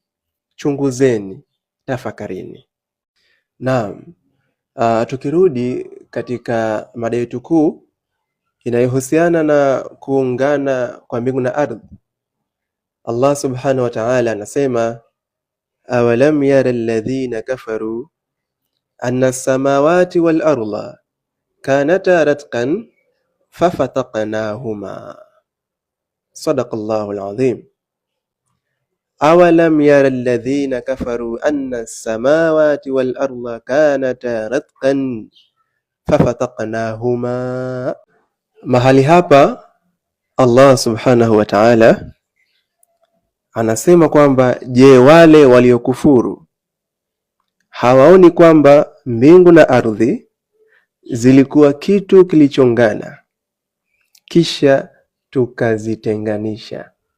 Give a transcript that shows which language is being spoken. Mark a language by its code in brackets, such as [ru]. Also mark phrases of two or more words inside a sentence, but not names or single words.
[sw] Chunguzeni, tafakarini. Naam, tukirudi katika mada yetu kuu inayohusiana na kuungana kwa mbingu na ardhi, Allah [ar] سبحانه وتعالى [sw] anasema, [ar] أولم ير الذين كفروا أن السماوات والأرض كانتا رتقا ففتقناهما. صدق الله العظيم. أولم ير الذين كفروا أن السماوات والأرض كانتا رتقا ففتقناهما. [sw] Mahali hapa Allah [ar] سبحانه وتعالى [sw] anasema kwamba, je, wale waliokufuru hawaoni kwamba mbingu na ardhi zilikuwa kitu kilichongana kisha tukazitenganisha?